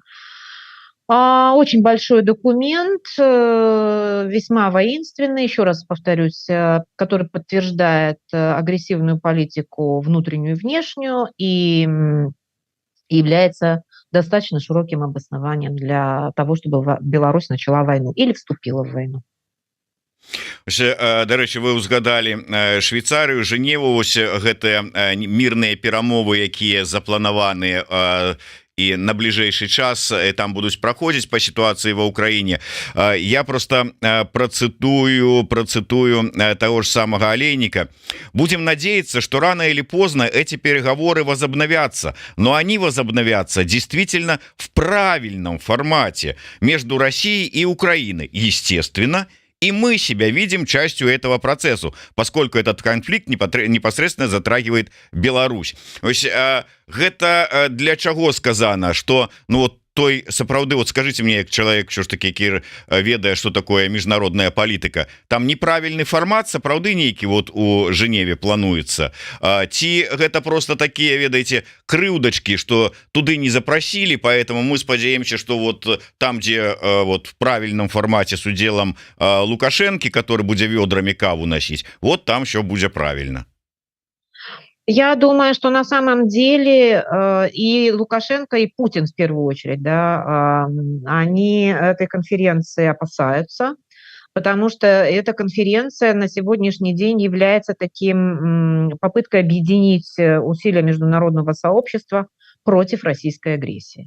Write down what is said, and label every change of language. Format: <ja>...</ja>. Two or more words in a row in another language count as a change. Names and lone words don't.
<ru>Очень большой документ, весьма воинственный, еще раз повторюсь, который подтверждает агрессивную политику внутреннюю и внешнюю и является достаточно широким обоснованием для того, чтобы Беларусь начала войну или вступила в войну.</ru> <be>Дарэчы, вы узгадалі Швейцарыю, Женеву, ось гэтыя мірныя перамовы, якія запланаваныя і на бліжэйшы час там будуць праходзіць по сітуацыі ва Ўкраіне.</be> <ru>Я просто процитую того же самого Олейника. Будем надеяться, что рано или поздно эти переговоры возобновятся, но они возобновятся действительно в правильном формате между Россией и Украиной, естественно. И мы себя видим частью этого процесса, поскольку этот конфликт непосредственно затрагивает Беларусь. Это для чего сказано, что ну вот</ru> <be>той сапраўды,</be> <ru>вот скажите мне, як человек, что ж таки, які ведае, что такое международная политика, там неправильный формат</ru> <be>сапраўды нейкі</be> <ru>вот у Женеве плануется,</ru> <be>ці гэта</be> <ru>просто такие, ведаете, крыўдачки, что туды не запросили, поэтому мы спадзяемся, что вот там, где вот в правильном формате с уделом Лукашенко, который будет ведрами каву носить, вот там все будет правильно. Я думаю, что на самом деле и Лукашенко, и Путин в первую очередь, да, они этой конференции опасаются, потому что эта конференция на сегодняшний день является таким попыткой объединить усилия международного сообщества против российской агрессии.</ru>